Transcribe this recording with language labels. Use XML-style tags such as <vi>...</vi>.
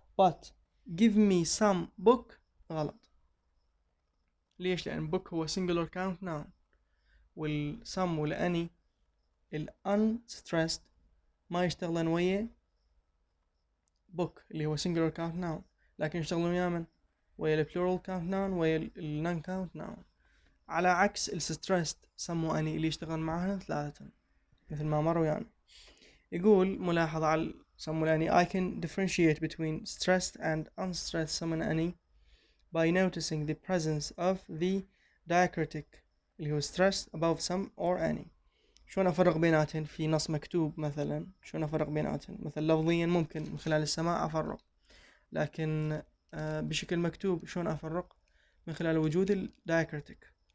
<en>But give me some book</en> <ar>غلط. ليش؟ لأن book هو singular count noun، والsome والany unstressed ما يشتغلون ويا book اللي هو singular count noun، لكن يشتغلون ويا من؟ ويا plural count noun ويا non count noun. على عكس stressed some وany اللي يشتغل معهن ثلاثة مثل ما مر ويانا. يقول ملاحظة على</ar> <en>some والany I can differentiate between stressed and unstressed some and any by noticing the presence of the diacritic</en> <ar>اللي هو</ar> <en>stressed above some or any.</en> <ar>شلون أفرق بيناتهن في نص مكتوب مثلا؟ شلون أفرق بيناتهن؟ مثلا لفظيا ممكن من خلال السماع أفرق، لكن بشكل مكتوب شلون أفرق؟ من خلال وجود الدايكريتيك.</ar>